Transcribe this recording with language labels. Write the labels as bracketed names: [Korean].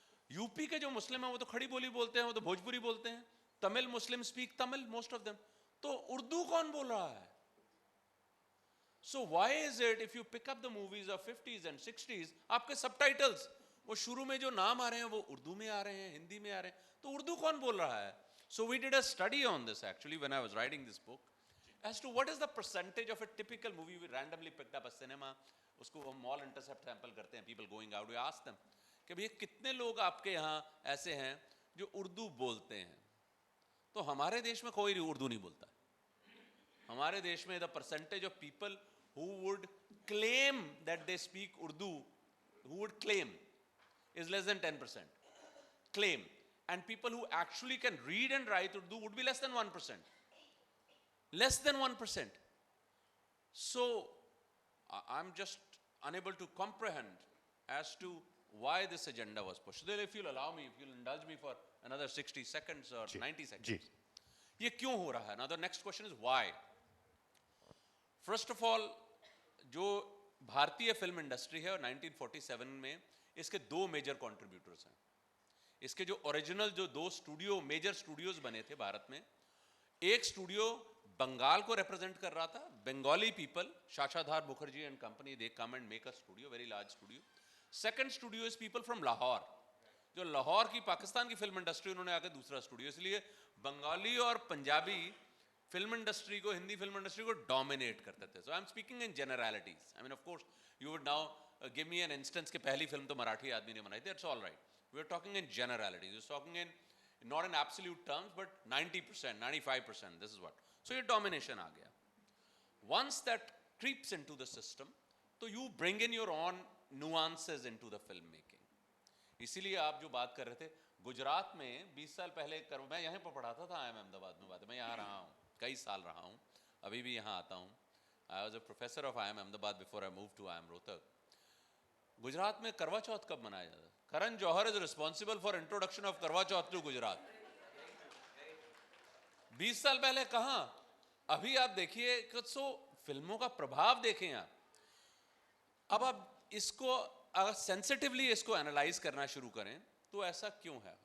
[Hindi] UP के जो मुस्लिम हैं वो तो खड़ी बोली बोलते हैं, वो तो भोजपुरी बोलते हैं. [English] Tamil Muslim speak Tamil, most of them. [Hindi] तो उर्दू कौन बोल रहा है? [English] So why is it if you pick up the movies of 50s and 60s, [Hindi] आपके subtitles वो शुरू में जो नाम आ रहे हैं वो उर्दू में आ रहे हैं, हिंदी में आ रहे हैं, तो उर्दू कौन बोल रहा है? [English] So we did a study on this actually when I was writing this book, as to what is the percentage of a typical movie. We randomly picked up a cinema, [Hindi] उसको हम mall intercept sample करते हैं, [English] people going out, we ask them [Hindi] कि भैया कितने लोग आपके यहाँ ऐसे हैं जो उर्दू बोलते हैं? तो हमारे देश में कोई उर्दू नहीं बोलता. हमारे देश में [English] the percentage of people who would claim that they speak Urdu, who would claim, is less than 10%. Claim. And people who actually can read and write Urdu would be less than 1%. Less than 1%. So, I'm just unable to comprehend as to why this agenda was pushed. Then if you'll allow me, if you'll indulge me for another 60 seconds or 90 seconds. [Hindi] ये क्यों हो रहा है? [English] Now the next question is why? First of all, [Hindi] जो भारतीय film industry है और 1947 में इसके दो मेजर कंट्रीब्यूटर्स हैं. इसके जो ओरिजिनल जो दो मेजर स्टूडियोज बने थे भारत में, एक स्टूडियो बंगाल को रिप्रेजेंट कर रहा था, [English] Bengali people, Shashadhar Mukherjee and company, they come and make a studio, very large studio. Second studio is people from Lahore, [Hindi] जो लाहौर की पाकिस्तान की फिल्म इंडस्ट्री, उन्होंने आकर दूसरा स्टूडियो. इसलिए बंगाली और पंजाबी फिल्म इंडस्ट्री को, हिंदी फिल्म इंडस्ट्री को डोमिनेट करते थे. [English] So I am speaking in generalities. I mean of course you would now give me an instance [Hindi] कि पहली फिल्म तो मराठी आदमी ने बनाई थी. [English] That's all right. We are talking in generalities. We're talking in not in absolute terms, but 90%, 95%. This is what. So your domination आ गया. Once that creeps into the system, तो you bring in your own nuances into the filmmaking. [Hindi] इसीलिए आप जो बात कर रहे थे, गुजरात में 20 साल पहले मैं यहाँ पर पढ़ाता था IIM अहमदाबाद में. बात मैं यहाँ रहा हूँ, कई साल रहा हूँ, अभी भी यहाँ आता हूँ. [English] I was a professor of IIM Ahmedabad before I moved to IIM Rohtak. [Hindi] Gujarat में करवा चौथ कब मनाया जाता है? [English] Karan Johar is responsible for introduction of Karva Chauth to Gujarat. [Hindi] 20 साल पहले कहां? अभी आप देखिए, सो फिल्मों का प्रभाव देखें आप. अब आप इसको अगर सेंसिटिवली इसको एनालाइज करना शुरू करें तो ऐसा क्यों है?